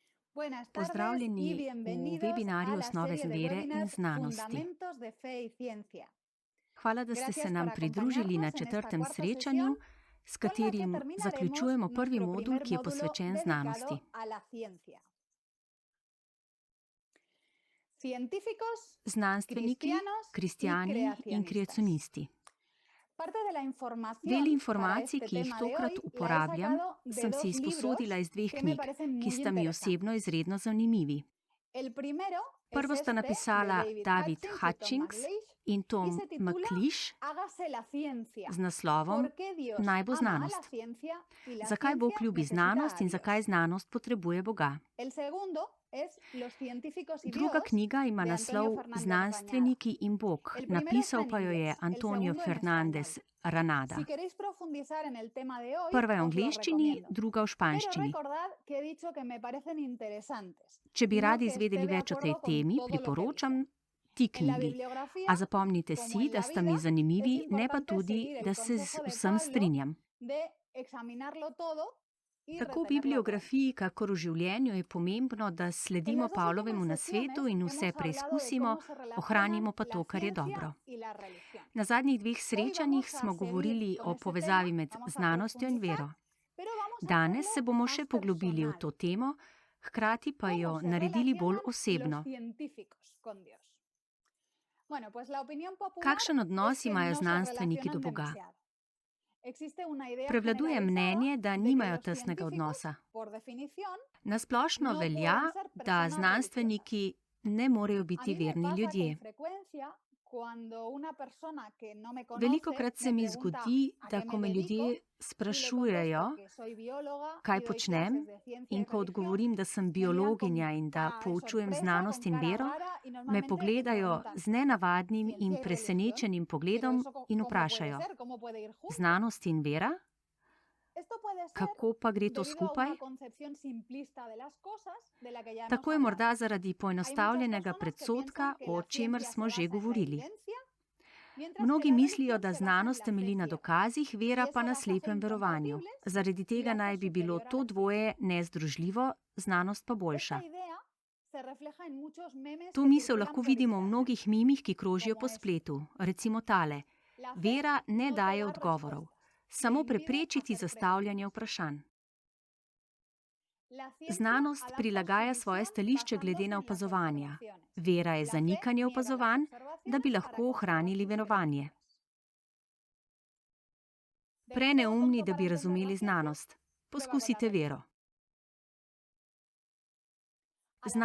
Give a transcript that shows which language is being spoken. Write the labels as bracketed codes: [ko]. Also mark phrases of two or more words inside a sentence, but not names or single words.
[es] Buenas tardes y [sl] Pozdravljeni v [es] bienvenidos a [sl] webinarju [es] la [sl] Osnove [es] serie de [sl] vere in [es] webinars [sl] znanosti. [es] Fundamentos de Fe y Ciencia. [sl] Hvala, da ste se [es] Gracias por [sl] nam pridružili na [es] acompañarnos en esta [sl] četrtem [es] cuarta sesión [sl] srečanju, s [es] con la que [sl] katerim [es] terminaremos [sl] zaključujemo prvi [es] nuestro [sl] modul, [es] primer [sl] ki je [es] módulo [sl] posvečen znanosti. [es] dedicado a la ciencia. Científicos, [sl] Znanstveniki, [es] cristianos y [sl] kristjani in [es] creacionistas. [sl] kreacionisti. [es] Parte de la información [sl] Del [es] para [sl] informacij, [es] este [sl] ki jih [es] tema de [sl] tokrat [es] hoy la he [sl] uporabljam, [es] sacado de [sl] sem si [es] dos [sl] izposodila [es] libros [sl] iz dveh [es] que me [sl] knjig, [es] parecen [sl] ki [es] muy [sl] sta mi [es] interesantes. [sl] osebno izredno zanimivi. [es] El primero es [sl] Prvo sta [es] este, de [sl] napisala [es] David [sl] David [es] Hutchins y Tom [sl] Hutchings [es] McLeish, [sl] in [es] y [sl] Tom [es] se titula [sl] McLeish [es] Hágase la ciencia. [sl] z naslovom [es] ¿Por qué Dios [sl] Naj bo [es] ama a la [sl] znanost. [es] ciencia y la [sl] Zakaj Bog [es] ciencia [sl] ljubi [es] necesita [sl] znanost [es] a [sl] in [es] Dios? [sl] zakaj znanost potrebuje Boga? [es] El segundo es Los científicos y [sl] Druga [es] Dios, [sl] knjiga ima [es] de Antonio [sl] naslov [es] Fernández Rañada. [sl] Znanstveniki in Bog, [es] El primero está [sl] napisal [es] en [sl] pa jo je [es] inglés, el [sl] Antonio [es] segundo en [sl] Fernández [es] español. [sl] Ranada. [es] Si queréis profundizar en el tema de hoy, [sl] Prva je v [es] os lo [sl] angleščini, [es] recomiendo. [sl] druga v [es] Pero [sl] španščini. [es] recordad que he dicho que me parecen interesantes. [sl] Če bi [es] No [sl] radi [es] que esté [sl] izvedeli [es] de [sl] več o tej [es] acuerdo con [sl] temi, [es] todo lo que [sl] priporočam [es] dicen. [sl] ti [es] En la [sl] knjigi. [es] bibliografía, [sl] A zapomnite [es] como [sl] si, [es] en [sl] da [es] la [sl] sta [es] vida, [sl] mi [es] es [sl] zanimivi, ne pa [es] importante [sl] tudi, [es] seguir el [sl] da se z [es] consejo de [sl] vsem [es] Pablo [sl] strinjam. [es] de examinarlo todo y [sl] Tako v [es] retener lo bueno. [sl] bibliografiji, kakor v življenju je pomembno, da [es] En [sl] sledimo [es] las dos [sl] Pavlovemu [es] últimas [sl] nasvetu [es] sesiones [sl] in [es] hemos [sl] vse [es] hablado de [sl] preizkusimo, [es] cómo se relacionan [sl] ohranimo pa [es] la [sl] to, kar je [es] ciencia [sl] dobro. [es] y la religión. [sl] Na zadnjih dveh [es] Hoy [sl] srečanjih [es] vamos a [sl] smo [es] seguir [sl] govorili [es] con [sl] o [es] ese [sl] povezavi [es] tema, [sl] med [es] vamos a [sl] znanostjo in [es] profundizar, [sl] vero. [es] pero vamos a [sl] Danes se [es] hacerlo [sl] bomo [es] más [sl] še poglobili v [es] personal. [sl] to temo, hkrati pa jo [es] ¿Cómo se [sl] naredili bolj [es] relacionan los [sl] osebno. [es] científicos con Dios? Bueno, pues la opinión popular [sl] Kakšen [es] es [sl] odnos [es] que [sl] imajo [es] no se [sl] znanstveniki do [es] relacionan [sl] Boga? [es] demasiado. Existe una idea [sl] Prevladuje [es] generalizada [sl] mnenje, da [es] de que [sl] nimajo [es] los [sl] tesnega [es] científicos, [sl] odnosa. [es] por definición, [sl] Na splošno [es] no [sl] velja, [es] pueden ser [sl] da [es] personas [sl] znanstveniki ne morejo [es] A [sl] biti [es] mí me [sl] verni [es] pasa [sl] ljudje. [es] con frecuencia cuando una persona que no me conoce [sl] Velikokrat se [es] me [sl] mi [es] pregunta [sl] zgodi, [es] a [sl] da [es] qué [sl] ko [es] me [sl] me [es] dedico [sl] ljudje [es] y le [sl] sprašujejo, [es] contesto que soy bióloga [sl] kaj [es] y doy [sl] počnem, [es] clases de ciencia y [sl] in ko [es] religión, [sl] odgovorim, da sem [es] me miran [sl] biologinja [es] con [sl] in da [es] cara de [sl] poučujem [es] sorpresa, [sl] znanost [es] con [sl] in [es] cara [sl] vero, [es] rara y [sl] me [es] normalmente me [sl] pogledajo [es] preguntan [sl] z nenavadnim in [es] ciencia y religión, [sl] presenečenim [es] pero [sl] pogledom [es] eso [sl] in [es] cómo puede [sl] vprašajo: [es] ser, cómo puede ir junto. [sl] znanost in vera? [es] Esto puede ser [sl] Kako pa gre to [es] debido a [sl] skupaj? [es] una concepción simplista de las cosas de la que ya hemos [sl] Tako je [es] hablado. [sl] morda zaradi [es] Hay muchas [sl] poenostavljenega [es] personas que [sl] predsodka, [es] piensan que [sl] o [es] la [sl] čemer [es] ciencia [sl] smo [es] se [sl] že [es] basa en la [sl] govorili. [es] evidencia, mientras que [sl] Mnogi [es] la [sl] mislijo, [es] religión [sl] da [es] se basa en [sl] znanost [es] la fe [sl] temelji na [es] ciega. [sl] dokazih, vera [es] Y [sl] pa [es] eso [sl] na [es] las hace [sl] slepem verovanju. [es] incompatibles [sl] Zaradi [es] y [sl] tega [es] hace [sl] naj bi bilo [es] superior a [sl] to [es] la ciencia. [sl] dvoje nezdružljivo, znanost pa boljša. [es] Esta idea se refleja en muchos memes [sl] To [es] que [sl] misel [es] circulan [sl] lahko [es] por [sl] vidimo v [es] internet, [sl] mnogih mimih, ki krožijo [es] como [sl] po [es] este. [sl] spletu. Recimo tale: [es] La fe [sl] vera ne [es] no te [sl] daje [es] da [sl] odgovorov, [es] respuestas, te [sl] samo [es] impide [sl] preprečiti [es] hacer [sl] zastavljanje [es] preguntas. [sl] vprašanj. [es] La ciencia [sl] Znanost [es] adapta [sl] prilagaja [es] su [sl] svoje [es] visión [sl] stališče glede [es] basándose [sl] na [es] en las [sl] opazovanja. [es] observaciones. [sl] Vera je [es] La fe [sl] zanikanje [es] niega las [sl] opazovanj, da [es] observaciones [sl] bi [es] para [sl] lahko [es] conservar [sl] ohranili [es] sus [sl] verovanje. [es] creencias. [sl] Preneumni, [es] Demasiado tonto [sl] da [es] para [sl] bi [es] entender [sl] razumeli [es] la ciencia, [sl] znanost. [es] prueba con la [sl] Poskusite [es] religión. [sl] vero. [es] A la